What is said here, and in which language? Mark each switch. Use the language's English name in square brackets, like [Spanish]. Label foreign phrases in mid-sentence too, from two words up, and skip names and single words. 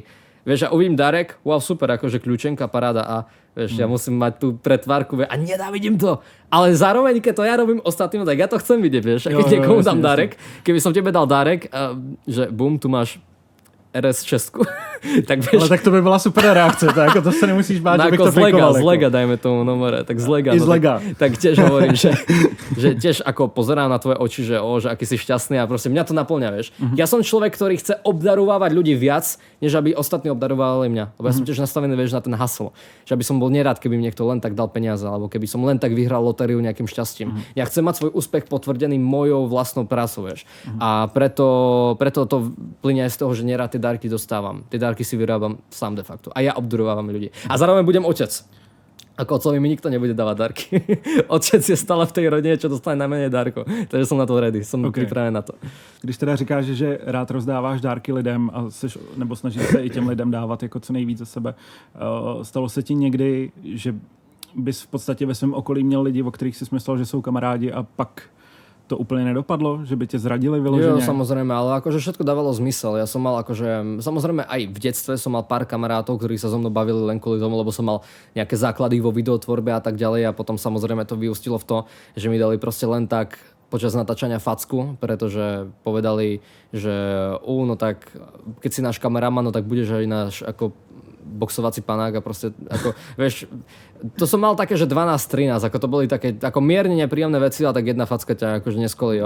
[Slovak] Vieš, ja uvidím darek, wow, super, akože kľúčenka, paráda a vieš, ja musím mať tú pretvárku a nenávidím to. Ale zároveň, keď to ja robím ostatným, tak ja to chcem vidieť, vieš. A keď niekomu dám darek, keby som tebe dal darek, že bum, tu máš RS6, tak vieš... [Czech] Ale tak to by byla super reakce, tak to se nemusíš bát, že bych to fejkoval. [Slovak] Z lega, dajme tomu nomore, tak z lega. I z lega. Tak tiež hovorím, že tiež ako pozerám na tvoje oči, že aký si šťastný a proste mňa to naplňa, vieš. Ja som človek, ktorý chce obdarovávať ľudí viac, než aby ostatní obdarovali mňa. Lebo ja som tiež nastavený, vieš, na ten hustle. Že aby som bol nerád, keby mi niekto len tak dal peniaze, alebo keby som len tak vyhral lotériu nejakým šťastím. Ja chcem mať svoj úspech potvrdený mojou vlastnou prácou, vieš. A preto to plynie aj z toho, že nerád tie dárky dostávam. Tie dárky si vyrábam sám [Latin] de facto. [Slovak] A ja obdarovávam ľudí. A zároveň budem otec. Ako otcovi mi nikto nebude dávať dárky. Otec je stále v tej rodine, čo dostane najmenej dárkov. Takže som na to ready, som pripravený na to. [Czech] Když teda říkáš, že rád rozdáváš dárky lidem a nebo snažíš se i těm lidem dávat jako co nejvíc ze sebe, stalo se ti někdy, že bys v podstatě ve svém okolí měl lidi, o kterých si myslel, že jsou kamarádi a pak to úplne nedopadlo? Že by te zradili vyloženie? [Slovak] Jo, samozrejme, ale akože všetko dávalo zmysel. Ja som mal akože, samozrejme aj v detstve som mal pár kamarátov, ktorí sa so mnou bavili len kvôli tomu, lebo som mal nejaké základy vo videotvorbe a tak ďalej a potom samozrejme to vyústilo v to, že mi dali proste len tak počas natáčania facku, pretože povedali, že no tak keď si náš kameraman, no tak budeš aj náš ako boxovací panák a proste ako, vieš, to som mal také, že 12-13, ako to boli také ako mierne nepríjemné veci, ale tak jedna facka ťa akože neskolí.